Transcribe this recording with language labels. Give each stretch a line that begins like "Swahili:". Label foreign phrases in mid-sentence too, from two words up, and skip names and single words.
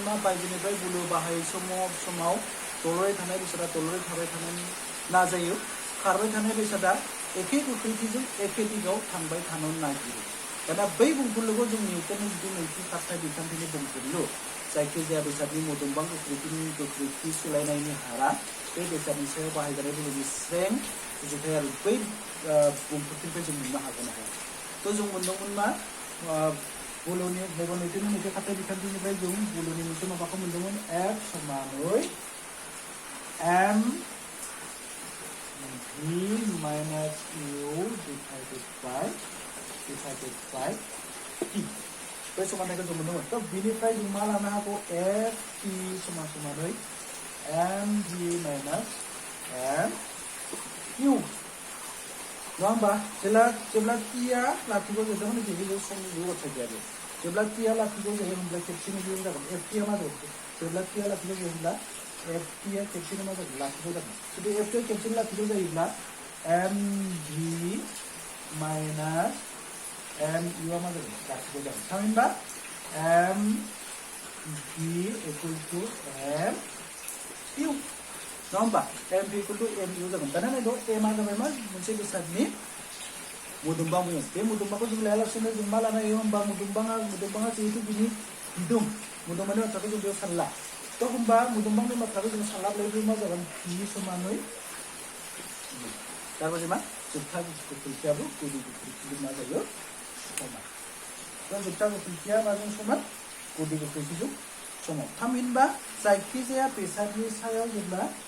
Bodo: मा बायजोनिफ्राय बोलो बाहाय समाव दलरै थानाय बेसादा दलरै थाबाय थानो नाजायो खारबाय थानाय बेसादा एखे गोख्रैथिजों एखे दिगाव थांबाय थानो नागिरो दाना बै बुंफुरलुखौ जों निउटननि जुदि नैथि खारथाय बिखान्थिनि बुंफुरलु जायखिजाया बेसादनि मोदोमबां गोख्रैथि सोलायनायनि हारा बे बेसादनि सायाव बाहायजानाय बोलोनि स्रें रुजुथाय आरो बै बुंफुरलुनिफ्राय जों मोननो हागोन ना हाया थ' जों मोनदोंमोन मा बोलोनि निउटननि नैथि खारथाय बिखान्थिनिफ्राय जों बोलोनि मोनसे माबाखौ मोनदोंमोन F समानै
English: m v minus u divided by t
Bodo: बे समानथायखौ जों मोनदोंमोन थ' बिनिफ्राय जों मा लानो हागौ F t समानै
English: m v minus m u
Bodo: नङा होमबा जेब्ला टिया लाथिख' जोबदोंमोन बेयो समनि जेबो बाथ्रा गैया जेब्ला टिया लाथिख' जायो होनब्ला खेबसेनो बेयो जागोन F टिया मा जागोन जेब्ला टिया लाथिख' जायो होनब्ला F टिया खेबसेनो मा जागोन लाथिख' जागोन जुदि F टिया खेबसेनो लाथिख' जायोब्ला
English: m v minus m u
Bodo: मा जागोन लाथिख' जागोन थामहिनबा
English: m v equal to m u
Bodo: नङा होमबा
English: m v equal to m u
Bodo: जागोन दाना नायदो m आ जाबाय मा मोनसे बेसादनि मोदोमबां बुङो बे मोदोमबांखौ जों लायालासेनो जों मा लानो हायो होमबा मोदोमबाङा जिहेतु बिनि बिदुं मोदोमबांनि बाथ्राखौ जों बेयाव सानला थ' होमबा मोदोमबांनि बाथ्राखौ जों सानलाब्लाबो मा जागोन पि समानै थारमाने मा जोबथा गोख्रैथियाबो गुदि गोख्रैथिजों मा जायो समान थ' जोबथा गोख्रैथिया माजों समान गुदि गोख्रैथिजों समान थामहिनबा जायखिजाया बेसादनि सायाव जेब्ला